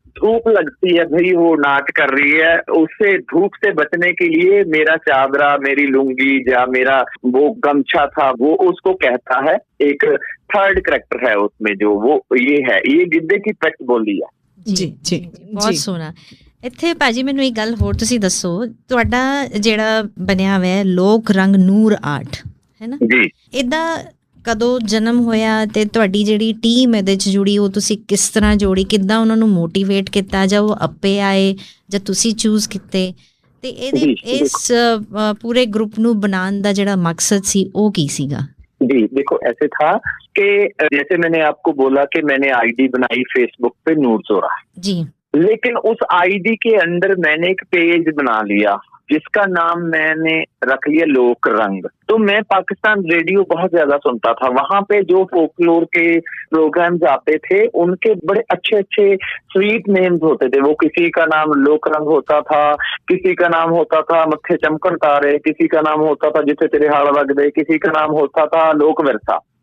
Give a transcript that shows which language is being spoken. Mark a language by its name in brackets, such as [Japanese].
[Hindi] धूप लगती है भाई, वो नाच कर रही है, उससे धूप से बचने के लिए मेरा चादरा, मेरी लुंगी या मेरा वो गमछा था, वो उसको कहता है। एक थर्ड कैरेक्टर है उसमें जो वो ये है, ये गिद्दे की पेट बोली है। जी जी, बहुत सोहना। [Punjabi] ਇੱਥੇ ਭਾਜੀ ਮੈਨੂੰ ਇੱਕ ਗੱਲ ਹੋਰ ਤੁਸੀਂ ਦੱਸੋ, ਤੁਹਾਡਾ ਜਿਹੜਾ ਬਣਿਆ ਹੋਇਆ ਲੋਕ ਰੰਗ ਨੂਰ ਆਰਟ ਹੈ ਨਾ ਜੀ, ਇਹਦਾ ਕਦੋਂ ਜਨਮ ਹੋਇਆ ਤੇ ਤੁਹਾਡੀ ਜਿਹੜੀ ਟੀਮ ਇਹਦੇ 'ਚ ਜੁੜੀ ਉਹ ਤੁਸੀਂ ਕਿਸ ਤਰ੍ਹਾਂ ਜੋੜੀ, ਕਿੱਦਾਂ ਉਹਨਾਂ ਨੂੰ ਮੋਟੀਵੇਟ ਕੀਤਾ, ਜਾਂ ਉਹ ਆਪੇ ਆਏ ਜਾਂ ਤੁਸੀਂ ਚੂਜ਼ ਕੀਤੇ, ਤੇ ਇਹਦੇ ਇਸ ਪੂਰੇ ਗਰੁੱਪ ਨੂੰ ਬਣਾਉਣ ਦਾ ਜਿਹੜਾ ਮਕਸਦ ਸੀ ਉਹ ਕੀ ਸੀਗਾ? [Hindi] जी देखो, ऐसे था कि जैसे मैंने आपको बोला कि मैंने आईडी बनाई फेसबुक पे नूर जोरा जी, लेकिन उस आईडी के अंदर मैंने एक पेज बना लिया जिसका नाम मैंने रख लिया लोक रंग। तो मैं पाकिस्तान रेडियो बहुत ज्यादा सुनता था, वहां पे जो फोकलोर के प्रोग्राम्स आते थे उनके बड़े अच्छे अच्छे स्वीट नेम्स होते थे। वो किसी का नाम लोक रंग होता था, किसी का नाम होता था मत्थे चमकन तारे, किसी का नाम होता था जिसे तेरे हाड़ लग दे, किसी का नाम होता था लोक विरसा।